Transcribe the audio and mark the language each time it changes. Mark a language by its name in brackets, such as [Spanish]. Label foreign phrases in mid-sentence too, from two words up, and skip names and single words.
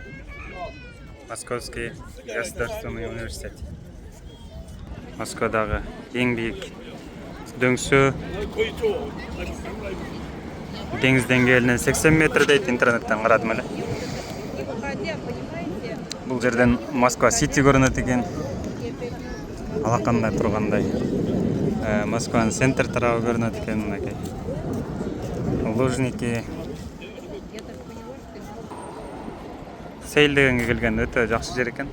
[Russian] Московский государственный университет. [Kyrgyz] Москвадагы эң бийик дөңсөө. Деңиз деңгээлинен 80 метр дейт, интернеттен карадым эле. [Kazakh] Бұл жерден Москва Сити көрінеді екен. Алақандай тұрғандай. Москваның центр тарауы көрінеді екен мінекей. Лужники. Сейілдегенге келген өте жақсы жер екен.